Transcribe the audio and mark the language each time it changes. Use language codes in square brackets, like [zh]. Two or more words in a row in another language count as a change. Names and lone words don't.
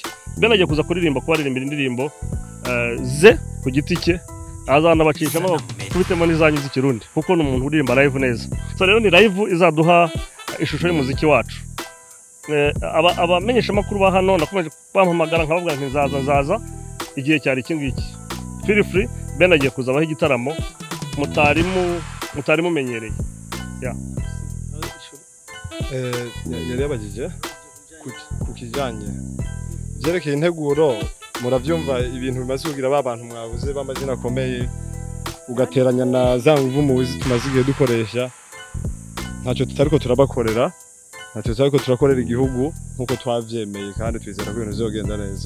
[rn] Ben agiye kuza kuririmba ko baririmbira indirimbo ze ku giti cye azana bacishamo kubitemo n'izanyu z'ikirundi kuko ni umuntu uririmba live neza. So rero ni live izaduha ishusho y'umuziki wacu. Abamenyesha makuru ba hano nakomeje bampamagara nkabavuga nti nzaza igihe cyari kingiki. [en] Feel free [rn] Ben agiye kuzabaho igitaramo mutari mumenyereye. Yari yabagije ku kijanye byerekeye integuro muravyumva ibintu bimaze kugira babantu mwabuze b'amazina akomeye ugateranya na za nguvu muzi tumaze igihe dukoresha ntacyo tutariko turabakorera ntacyo tutariko turakorera igihugu nkuko twavyemeye kandi twizera ko ibintu bizogenda neza.